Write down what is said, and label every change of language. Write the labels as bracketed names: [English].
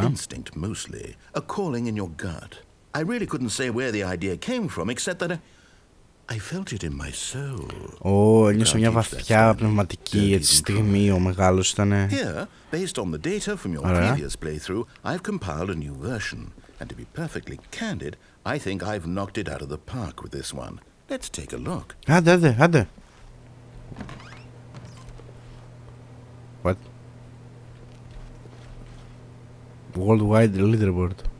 [English] It's instinct mostly, a calling in your gut. I really couldn't say where the idea came from, except that I felt it in my soul. [Greek] Ένιωσα μια βαθιά πνευματική έτσι στιγμή, ο μεγάλος ήτανε. [English] Here, based on the data from your previous playthrough, I've compiled a new version. And to be perfectly candid, I think I've knocked it out of the park with this one. Let's take a look. [Greek] Άντε. [English] What? Worldwide leaderboard.